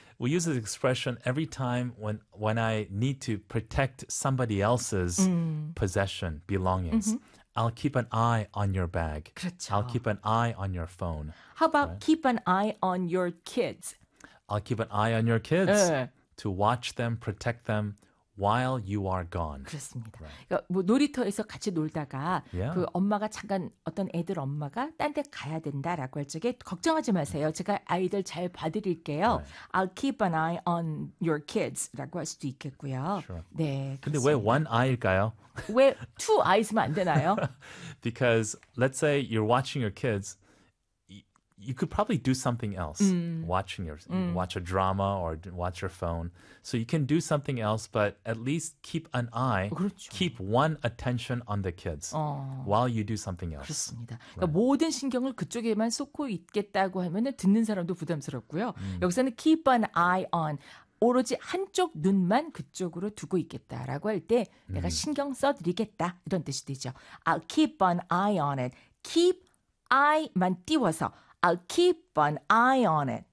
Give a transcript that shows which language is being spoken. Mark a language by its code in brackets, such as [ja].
[en] We use this expression every time when I need to protect somebody else's possession, belongings. I'll keep an eye on your bag. [ko] 그렇죠. [en] I'll keep an eye on your phone. How about right? keep an eye on your kids? I'll keep an eye on your kids to watch them, protect them while you are gone. [ko] 그렇습니다. Right. 그러니까 뭐 놀이터에서 같이 놀다가 [en] yeah. [ko] 그 엄마가 잠깐 어떤 애들 엄마가 딴 데 가야 된다라고 할 적에 걱정하지 마세요. 제가 아이들 잘 봐드릴게요. [en] Right. I'll keep an eye on your kids [ko] 라고 할 수도 있겠고요. [en] Sure. [ko] 네. 근데 왜 one eye일까요? 왜 two eyes면 안 되나요? [en] Because let's say you're watching your kids. You could probably do something else, watching your watch a drama or watch your phone. So you can do something else, but at least keep an eye, [ko] 그렇죠. [en] keep one attention on the kids while you do something else. [ko] 그렇습니다. Right. 그러니까 모든 신경을 그쪽에만 쏟고 있겠다고 하면은 듣는 사람도 부담스럽고요. 여기서는 [en] keep an eye on [ko] 오로지 한쪽 눈만 그쪽으로 두고 있겠다라고 할 때 내가 신경 써드리겠다 이런 뜻이 되죠. [en] I'll keep an eye on it. [ko] Keep eye만 띄워서 [en] I'll keep an eye on it.